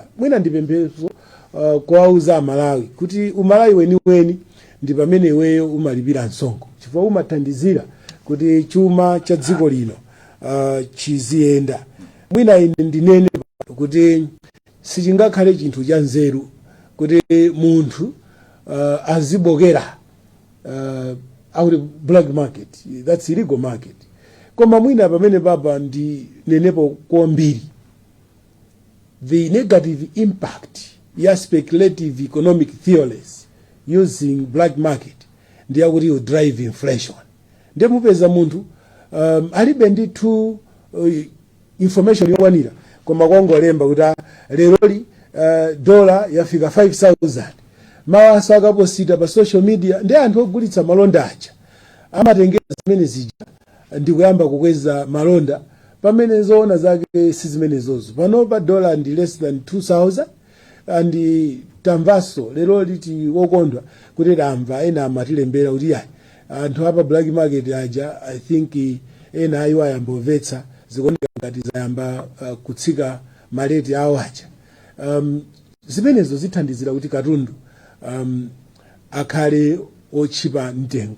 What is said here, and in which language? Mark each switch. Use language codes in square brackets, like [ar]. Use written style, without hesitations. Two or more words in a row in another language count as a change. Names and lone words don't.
[ny] Mwina ndipempheso kuwauza Malawi kuti umalawi weniweni ndi pamene iweyo umalipira msonkho chifukwa umathandizira kuti chuma cha dziko lino chiziyenda. Mwina ine ndinene kuti sichingakhale chinthu cha nzeru kuti munthu azibokera [en] out of black market, that's illegal market. [ny] Koma mwina pamene papa ndi nenepo kwambiri [en] the negative impact ya speculative economic theories using black market [ny] ndiye kuti [en] you drive inflation. [ny] Ndiye mupeza munthu alibe ndithu information yokwanira koma kwangolemba kuti leroli dollar yafika 5,000 mawaso akaposita pa [en] social media [ny] ndi anthu ogulitsa malonda aja amatengera zimene zija ndikuyamba kukweza malonda pamene zoona zake si zimenezozo. Pano pa dollar ndi [en] less than 2,000 and [ny] tamvaso lero liti wokondwa kuti tamva ena amatilembera kuti yayi anthu apa [en] black market [ny] aja [en] I think [ny] ena ayo ayambomvetsa zikuoneka ngati zayamba kutsika maleti awo aja. Zimenezo zithandizira kuti katundu akhale otchipa mtengo.